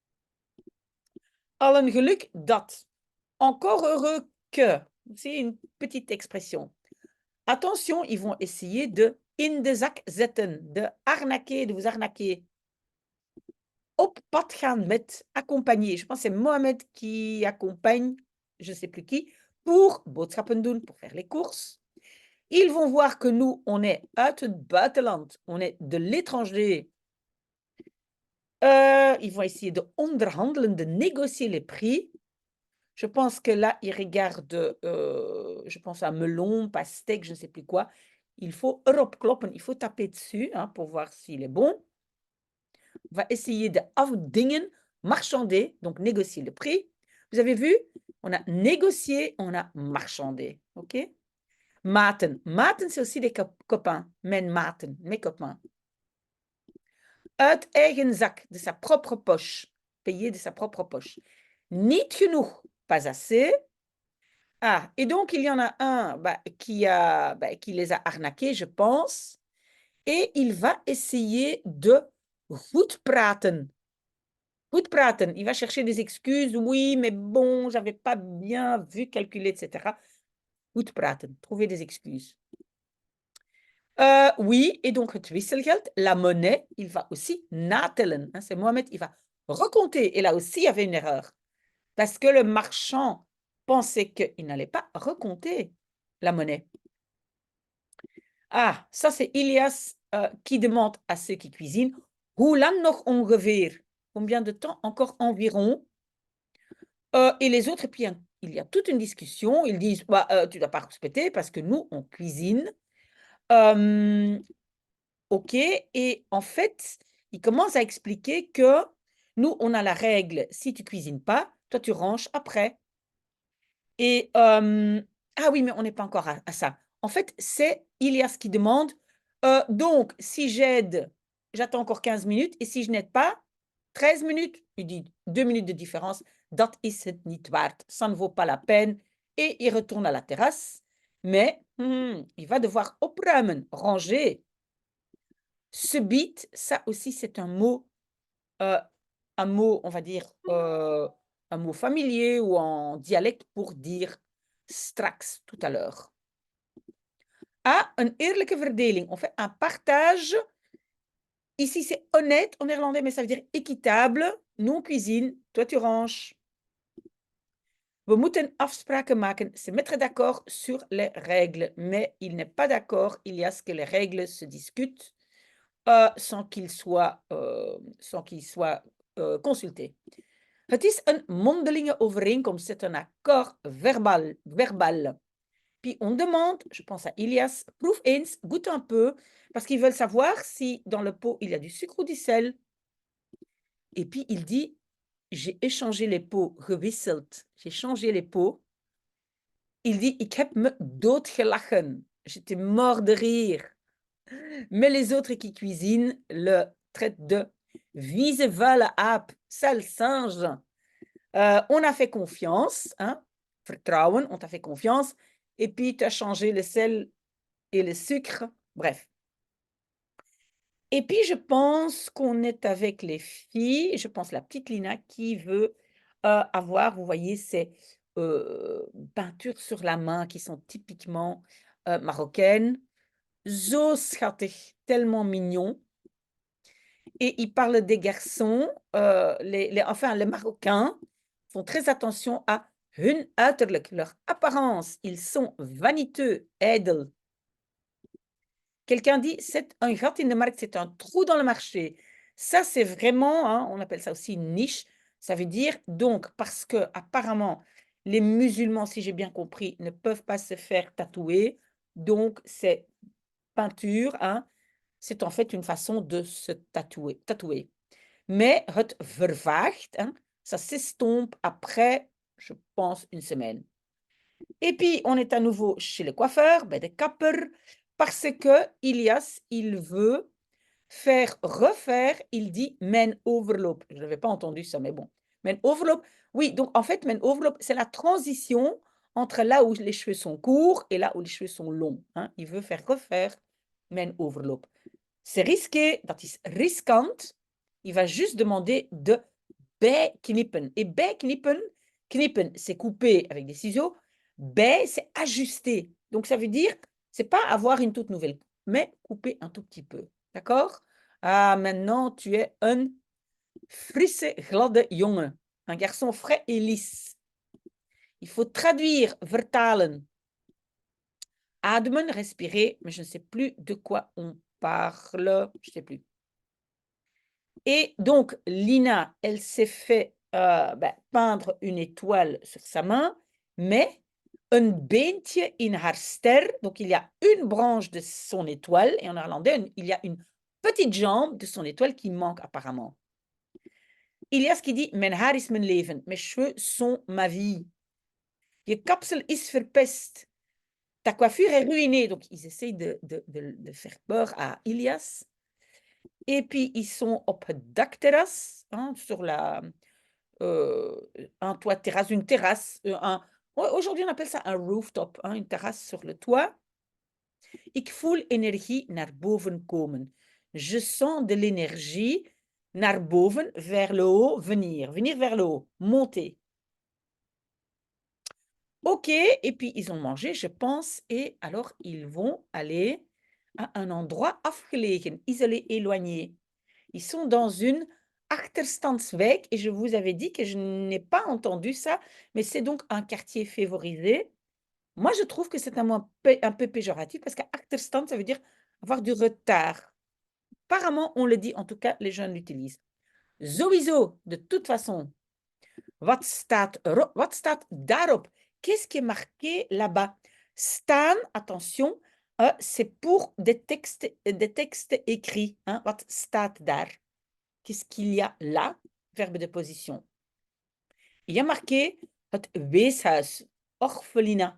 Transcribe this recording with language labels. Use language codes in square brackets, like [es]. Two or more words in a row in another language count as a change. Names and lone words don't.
[nl] Al een geluk dat, [fr] encore heureux que, c'est une petite expression. Attention, ils vont essayer de [nl] in de zak zetten, [fr] de arnaquer, de vous arnaquer. [nl] Op pad gaan met, [fr] accompagner. Je pense que c'est Mohamed qui accompagne, je ne sais plus qui, pour [nl] boodschappen doen, [fr] pour faire les courses. Ils vont voir que nous, on est [nl] uit het buitenland, [fr] on est de l'étranger. Ils vont essayer de onderhandelen, de négocier les prix. Je pense que là, ils regardent, je pense à melon, pastèque, je ne sais plus quoi. Il faut [nl] erop kloppen, [fr] il faut taper dessus hein, pour voir s'il est bon. On va essayer de afdingen, marchander, donc négocier le prix. Vous avez vu, on a négocié, on a marchandé. OK? Maten. Maten, c'est aussi des copains. [nl] Mijn maten, [fr] mes copains. [nl] Uit eigen zak, [fr] de sa propre poche. Payer de sa propre poche. [nl] Niet genoeg, [fr] pas assez. Ah, et donc il y en a un qui les a arnaqués, je pense. Et il va essayer de [nl] goed praten. Goed praten, [fr] il va chercher des excuses. Oui, mais bon, j'avais pas bien vu, calculer, etc. [nl] Goed praten, [fr] trouver des excuses. Oui, et donc [nl] het wisselgeld, [fr] la monnaie, il va aussi natellen. Hein, c'est Mohamed, il va recompter. Et là aussi, il y avait une erreur. Parce que le marchand pensait qu'il n'allait pas recompter la monnaie. Ah, ça c'est Ilias qui demande à ceux qui cuisinent, [nl] hoe lang nog ongeveer? [fr] Combien de temps encore environ? Et les autres, et puis il y a toute une discussion. Ils disent, tu ne dois pas respecter parce que nous, on cuisine. OK. Et en fait, ils commencent à expliquer que nous, on a la règle, si tu cuisines pas, toi, tu ranges après. Et ah oui, mais on n'est pas encore à ça. En fait, c'est Ilias qui demande, donc si j'aide, j'attends encore 15 minutes et si je n'aide pas, 13 minutes. Il dit 2 minutes de différence. [nl] Dat is het niet waard. [fr] Ça ne vaut pas la peine. Et il retourne à la terrasse. Mais il va devoir opruimen, ranger. Subiet, ça aussi, c'est un mot, on va dire, un mot familier ou en dialecte pour dire straks, tout à l'heure. [nl] Ah, een eerlijke verdeling. [fr] On fait un partage Ici, c'est honnête en néerlandais, mais ça veut dire équitable. Nous, on cuisine, toi, tu ranges. [nl] We moeten afspraken maken, [fr] se mettre d'accord sur les règles. Mais il n'est pas d'accord, il y a ce que les règles se discutent sans qu'ils soient consultés. [nl] Het is een mondelinge overeenkomst, [fr] c'est un accord verbal. Puis on demande, je pense à Ilias, proef eens, goûte un peu, parce qu'ils veulent savoir si dans le pot il y a du sucre ou du sel. Et puis il dit, j'ai échangé les pots, gewisseld. J'ai changé les pots. Il dit, [nl] ik heb me doodgelachen. [fr] J'étais mort de rire. Mais les autres qui cuisinent le traitent de [nl] vieze vuile aap, [fr] sale singe. On a fait confiance, hein, vertrouwen, on t'a fait confiance, et puis tu as changé le sel et le sucre, bref. Et puis je pense qu'on est avec les filles, je pense la petite Lina qui veut avoir, vous voyez, ces peintures sur la main qui sont typiquement marocaines. [nl] Zo schattig, [fr] tellement mignon. Et il parle des garçons, enfin les Marocains font très attention à [nl] hun uiterlijk, [fr] leur apparence. Ils sont vaniteux, edel. Quelqu'un dit, c'est un [nl] gat in de markt, [fr] c'est un trou dans le marché. Ça, c'est vraiment, hein, on appelle ça aussi une niche. Ça veut dire, donc, parce que apparemment, les musulmans, si j'ai bien compris, ne peuvent pas se faire tatouer. Donc, c'est peinture, hein, c'est en fait une façon de se tatouer. [nl] Mais het vervaagt, [fr] hein, ça s'estompe après, je pense, une semaine. Et puis, on est à nouveau chez le coiffeur, [nl] bij de kapper, [fr] parce que Ilias, il veut refaire, il dit [nl] mijn overloop. [fr] Je n'avais pas entendu ça, mais bon. [nl] Mijn overloop, [fr] oui, donc en fait, [nl] mijn overloop, [fr] c'est la transition entre là où les cheveux sont courts et là où les cheveux sont longs. Hein. Il veut faire refaire [nl] mijn overloop. [fr] C'est risqué, [nl] dat is riskant. [fr] Il va juste demander de bijknippen. Et bijknippen, knippen, c'est couper avec des ciseaux. Bij, c'est ajuster. Donc, ça veut dire, c'est pas avoir une toute nouvelle, mais couper un tout petit peu. D'accord? Ah, maintenant, tu es un [nl] frisse, gladde jongen. [fr] Un garçon frais et lisse. Il faut traduire, vertalen. Ademen, respirer, mais je ne sais plus de quoi on parle. Je ne sais plus. Et donc, Lina, elle s'est fait peindre une étoile sur sa main, mais un [nl] beentje in haar ster, [fr] donc il y a une branche de son étoile, et en néerlandais, il y a une petite jambe de son étoile qui manque apparemment. Ilias qui dit, [nl] mijn haar is mijn leven, [fr] mes cheveux sont ma vie. [nl] Je kapsel is verpest. [fr] Ta coiffure est ruinée. Donc, ils essayent de faire peur à Ilias. Et puis, ils sont [nl] op het dakterras, [fr] hein, sur un toit de terrasse, une terrasse. Aujourd'hui, on appelle ça un rooftop, hein, une terrasse sur le toit. [nl] Ik voel energie naar boven komen. [fr] Je sens de l'énergie [nl] naar boven, [fr] vers le haut, venir vers le haut, monter. Ok, et puis ils ont mangé, je pense, et alors ils vont aller à un endroit afgelegen, isolé, éloigné. Ils sont dans une achterstandswijk et je vous avais dit que je n'ai pas entendu ça, mais c'est donc un quartier favorisé. Moi, je trouve que c'est un mot un peu péjoratif parce qu'achterstand, ça veut dire avoir du retard. Apparemment, on le dit, en tout cas, les jeunes l'utilisent. Sowieso, de toute façon. [nl] Wat staat daarop? [fr] Qu'est-ce qui est marqué là-bas? Staan, attention, c'est pour des textes écrits. Hein? [nl] Wat staat daar? [fr] Qu'est-ce qu'il y a là? Verbe de position. Il y a marqué [nl] het weeshuis, [fr] orphelinat.